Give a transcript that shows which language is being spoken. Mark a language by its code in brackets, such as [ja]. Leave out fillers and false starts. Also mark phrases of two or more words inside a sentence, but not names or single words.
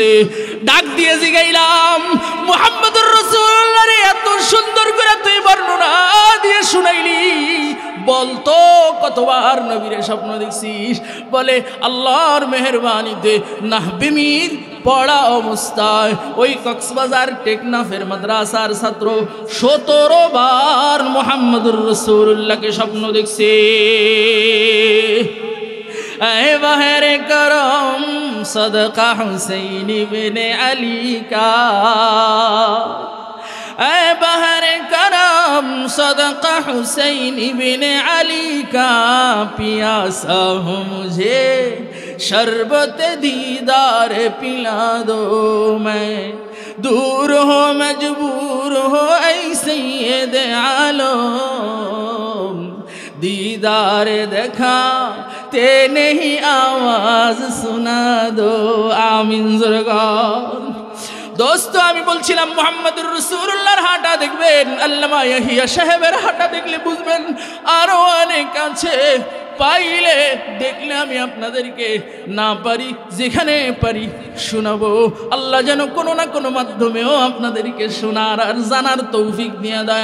[bn] ডাক দিয়ে জিগাইলাম, [ar] محمد رسول الله [bn] এত সুন্দর করে তুই বর্ণনা দিয়ে শুনাইলি, বলতো কতবার নবীরে স্বপ্ন দেখছিস? বলে আল্লাহর মেহেরবানিতে নাহবি মীর পড়া অবস্থায় ওই কক্সবাজার টেকনাফের মাদ্রাসার ছাত্র 17 বার [ar] محمد رسول الله [bn] স্বপ্ন দেখছে। [ur] اے بحرِ کرم صدقہ حسین بن علی کا، اے بحرِ کرم صدقہ حسین بن علی کا، پیاسا ہوں مجھے شربت دیدار پلا دو، میں دور ہو مجبور ہو اے سید عالم، دیدار دیکھا تے نہیں آواز سنا دو. आमीन जुरगान। [bn] দোস্ত আমি বলছিলাম [ar] محمد رسول الله [bn] হাঁটা দেখবেন, আল্লামা ইয়াহিয়া সাহেবের হাঁটা দেখলে বুঝবেন আরো অনেক আছে। পাইলে দেখলে আমি আপনাদেরকে না পারি যেখানে পারি শোনাবো। আল্লাহ যেন কোনো না কোনো মাধ্যমেও আপনাদেরকে শোনার আর জানার তৌফিক দিয়ে দেয়।